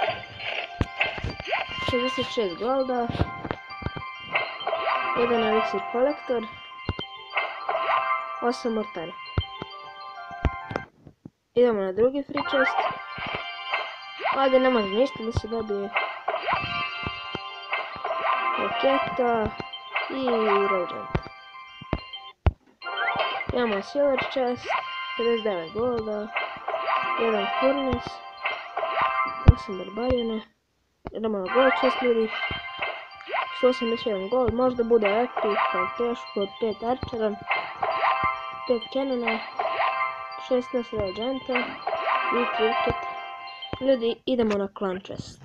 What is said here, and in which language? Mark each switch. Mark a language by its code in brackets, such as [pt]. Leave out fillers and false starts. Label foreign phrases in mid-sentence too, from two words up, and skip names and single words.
[bs] 66 golda, 1 elixir kolektor, 8 mortara. Idemo na drugi [en] free chest. [bs] Ovdje ne može ništa da se dobije. Raketa i rođenta. Imamo [en] silver chest, [bs] 59 golda, 1 furnace, 8 barbarijana, idemo na [en] gold chest [bs] ljudi, 181 gold, možda bude epic, ali teško, 5 archera, 5 cannona, 16 rođenta i cricket. Ljudi, idemo na [en] clan chest.